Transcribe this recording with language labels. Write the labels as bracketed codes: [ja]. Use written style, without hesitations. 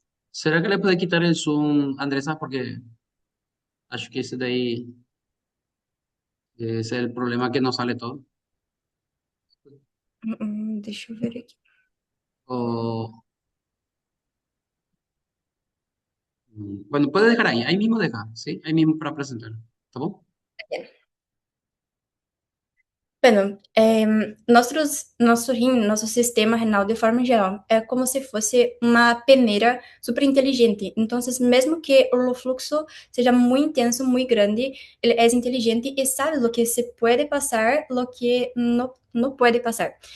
[es] ¿Será que le puede quitar el zoom, Andresa? [pt] Porque acho que esse daí esse é o problema que não [es] sale todo. [pt] Deixa eu ver aqui. [es] O, bueno, puede dejar ahí mismo deja, ¿sí? Ahí mismo para presentar. [pt] ¿Está bom? Bueno, nosso rim, nosso sistema renal, de forma geral, é como se fosse uma peneira super inteligente. Então, mesmo que o fluxo seja muito intenso, muito grande, ele é inteligente e sabe o que se pode passar, o que não pode passar.